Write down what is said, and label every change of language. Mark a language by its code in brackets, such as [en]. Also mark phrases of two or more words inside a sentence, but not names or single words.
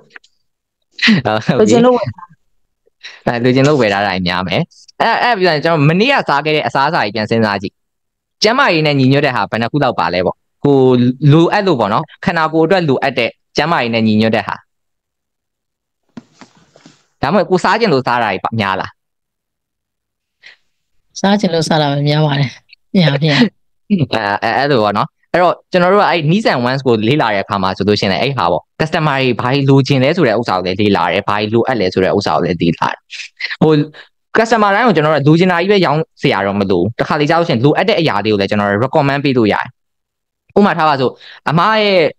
[my] လိုချင်လို့ဝယ်ထားတာများမယ်အဲ့ပြီးတော့ကျွန်တော်မနေ့ကစားခဲ့တဲ့အစားအစာကြီးပြန်စဉ်းစားကြည့်ကျမ်းမာရေးနဲ့ညီညွတ်တဲ့ဟာဘယ်နှခုလောက်ပါလဲပေါ့ကိုလိုအပ်လို့ပေါ့နော်ခန္ဓာကိုယ်အတွက်လိုအပ်တဲ့ကျမ်းမာရေးနဲ့ညီညွတ်တဲ့ဟာဒါမှမဟုတ်ကိုစားကျင်လို့စားတာကြီးများလား စားချင်လို့စားတာပဲများပါတယ်ပြန် အဲ့လိုပေါ့နော်အဲ့တော့ကျွန်တော်တို့ကအဲ့ [en] needs and wants [my] ကိုလေ့လာတဲ့အခါမှာဆိုလို့ရှိရင်အဲ့ဟာပေါ့ customer တွေဘာလိုချင်လဲဆိုတဲ့ဥစ္စာကိုလည်းလေ့လာတယ်ဘာလိုအပ်လဲဆိုတဲ့ဥစ္စာကိုလည်းလေ့လာတယ်ဟို customer တိုင်းကိုကျွန်တော်တို့လိုချင်တာကြီးပဲရောင်းစရာတော့မလိုတခါလေကြောက်ရှင်လိုအပ်တဲ့အရာလေးကိုလည်းကျွန်တော်တို့ recommend ပေးလို့ရတယ်ဥပမာထားပါဆိုအမရဲ့